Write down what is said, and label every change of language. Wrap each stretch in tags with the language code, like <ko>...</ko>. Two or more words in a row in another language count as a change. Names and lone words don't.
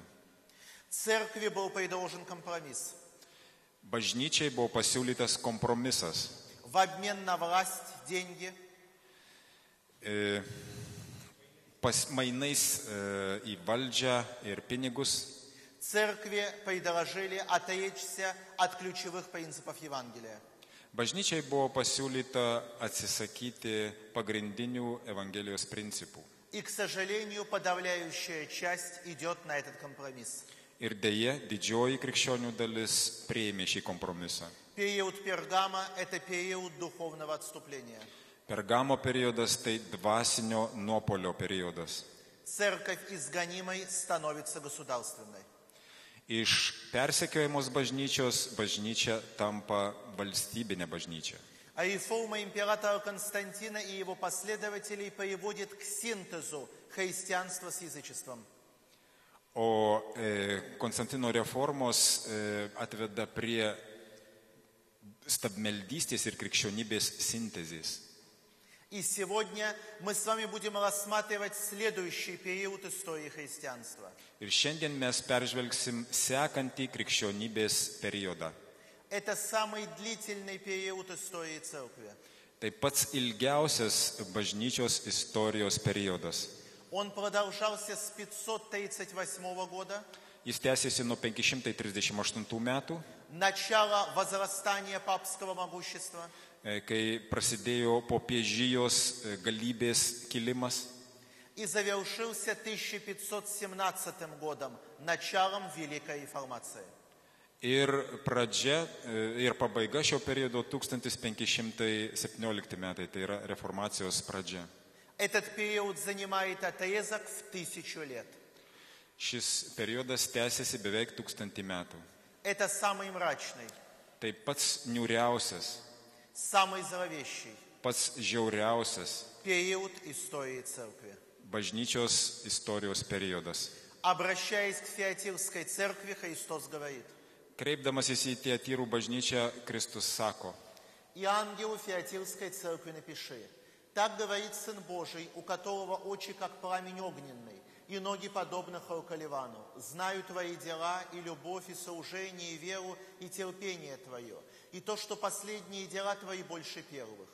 <ru>Церкви был предложен компромисс.</ru> <lt>Bažnyčiai buvo pasiūlytas kompromisas.</lt> <ru>В обмен на власть, деньги,</ru> <lt>Mainais į valdžią ir pinigus</lt> <ru>церкви предложили отречься от ключевых принципов Евангелия.</ru> <lt>bažnyčiai buvo pasiūlyta atsisakyti pagrindinių Evangelijos principų.</lt> <ru>И, к сожалению, подавляющая часть идет на этот компромисс.</ru> <lt>Ir deja, didžioji krikščionių dalis priėmė šį kompromisą.</lt> <ru>Период Пергама – это период духовного отступления.</ru> <lt>Pergamo periodas tai dvasinio nuopolio periodas.</lt> <ru>Церковь из гонимой становится государственной.</ru> <lt>Iš persekiojamos bažnyčios bažnyčia tampa valstybinė bažnyčia.</lt> <ru>А реформа императора Константина и его последователей приводит к синтезу христианства с язычеством.</ru> <lt>O Konstantino reformos atveda prie stabmeldystės ir krikščionybės sintezės.</lt> <ru>И сегодня мы с вами будем рассматривать следующий период истории христианства.</ru> <lt>Ir šiandien mes peržvelgsim sekantį krikščionybės periodą.</lt> <ru>Это самый длительный период истории церкви.</ru> <lt>Tai pats ilgiausias bažnyčios istorijos periodas.</lt> <ru>Он продолжался с 538 года,</ru> <lt>Jis tęsėsi nuo 538 metų,</lt> <ru>начало возрастания папского могущества,</ru> <lt>kai prasidėjo popiežijos galybės kilimas,</lt> <ru>и завершился 1517 годом, началом Великой Реформации.</ru> <lt>ir pradžia ir pabaiga šio periodo 1517 metai, tai yra reformacijos pradžia.</lt> <ru>Этот период занимает отрезок в 1000 лет.</ru> <lt>Šis periodas tęsiasi beveik 1000 metų.</lt> <ru>Это самый мрачный,</ru> <lt>Tai pats niūriausias,</lt> <ru>самый зловещий,</ru> <lt>pats žiauriausias</lt> <ru>период истории церкви.</ru> <lt>bažnyčios istorijos periodas.</lt> <ru>Обращаясь к Фиатирской церкви, Христос говорит:</ru> <lt>Kreipdamasis į Tiatyrų bažnyčią, Kristus sako:</lt> <ru>«И ангелу Фиатирской церкви напиши: так говорит Сын Божий, у которого очи, как пламень огненный, и ноги, подобны Халкаливану. Знаю твои дела, и любовь, и соужение, и веру, и терпение твое, и то, что последние дела твои больше первых.</ru>